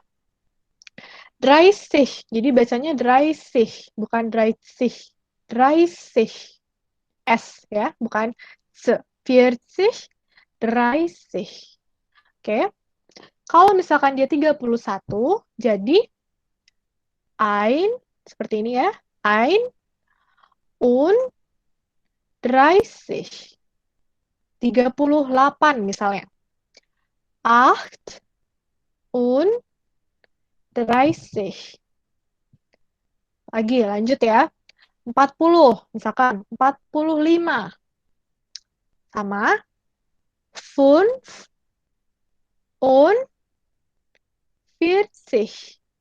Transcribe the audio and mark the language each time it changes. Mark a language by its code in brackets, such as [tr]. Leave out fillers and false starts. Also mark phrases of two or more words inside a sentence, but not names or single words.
[id] Dreissig, jadi bacanya Dreissig, bukan Dreissig. Dreissig, S ya, bukan S. 40, Dreissig. Oke, kalau misalkan dia 31, jadi ein, seperti ini ya, [de] ein und 30. [id] 38 misalnya. [de] Acht und [id] 30. Lagi lanjut ya. 40 misalkan 45. Sama 5 und 40.